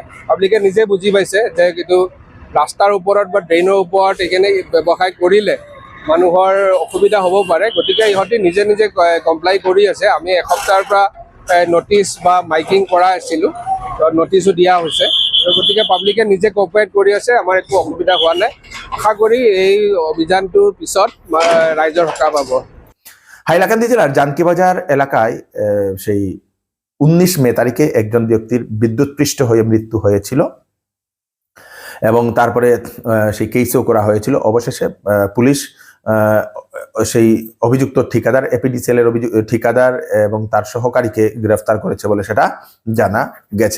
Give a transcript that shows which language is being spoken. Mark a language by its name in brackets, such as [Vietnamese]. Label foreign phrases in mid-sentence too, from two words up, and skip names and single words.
[Assamese] পাব্লিকে নিজে বুজি পাইছে যে কিন্তু ৰাস্তাৰ ওপৰত বা ড্ৰেইনৰ ওপৰত এইখিনি ব্যৱসায় কৰিলে মানুহৰ অসুবিধা হ'ব পাৰে, গতিকে ইহঁতে নিজে নিজে কমপ্লাই কৰি আছে। আমি এসপ্তাহৰ পৰা নটিচ বা মাইকিং কৰা আছিলোঁ, নটিচো দিয়া হৈছে, গতিকে পাব্লিকে নিজে কোঅপাৰেট কৰি আছে, আমাৰ একো অসুবিধা হোৱা নাই। আশা কৰি এই অভিযানটোৰ পিছত ৰাইজৰ সকাহ পাব। [Bangla] হাইলাকান্দি জেলার জানকীবাজার এলাকায় সেই 19 মে তারিখে একজন ব্যক্তির বিদ্যুৎপৃষ্ট হয়ে মৃত্যু হয়েছিল এবং তারপরে সেই কেসও করা হয়েছিল। অবশেষে পুলিশ সেই অভিযুক্ত ঠিকাদার এপিডিসিএল এর ঠিকাদার এবং তার সহকারীকে গ্রেফতার করেছে বলে সেটা জানা গেছে।